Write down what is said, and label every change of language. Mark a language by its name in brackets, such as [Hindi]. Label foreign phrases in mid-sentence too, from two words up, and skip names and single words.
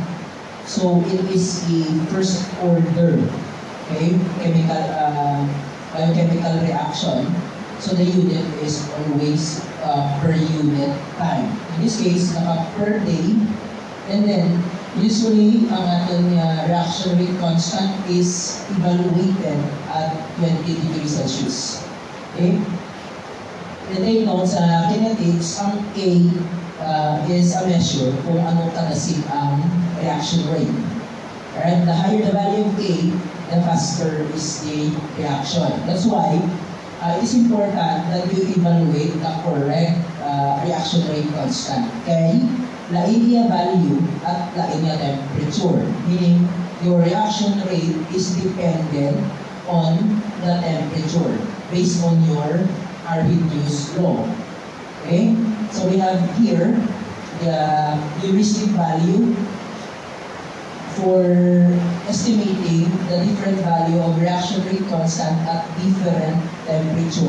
[English] So it is the first order, okay, chemical biochemical reaction. So the unit is always per unit time. In this case, per day. And then, usually, [Filipino] ang ating [English] reaction rate constant is evaluated at 20 degrees Celsius. Okay? And take note sa kinetics, ang K is a measure [Hiligaynon] kung ano kadasig ang [English] reaction rate. Alright? The higher the value of K, the faster is the reaction. That's why it's important that you evaluate the correct reaction rate constant. Okay? [Hiligaynon] Lain niya value at lain niya temperature. [English] Meaning, your reaction rate is dependent on the temperature based on your Arrhenius law. Okay? So we have here the heuristic value for estimating the different value of reaction rate constant at different temperature.